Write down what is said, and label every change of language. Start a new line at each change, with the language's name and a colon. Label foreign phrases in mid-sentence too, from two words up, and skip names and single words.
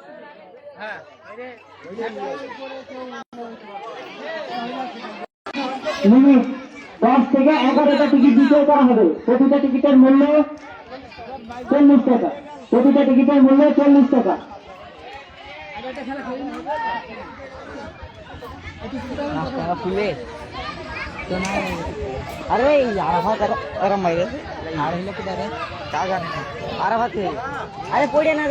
Bangla: মিনিট 10 থেকে 11টা টিকিট বিক্রয় করা হবে। প্রতিটা টিকিটের মূল্য 40 টাকা, প্রতিটা টিকিটের মূল্য 40 টাকা।
Marathi: খুলে अरे आराफात अरे माहिती नारळीला कुठे रे काय करणार आराफात अरे पुढे ना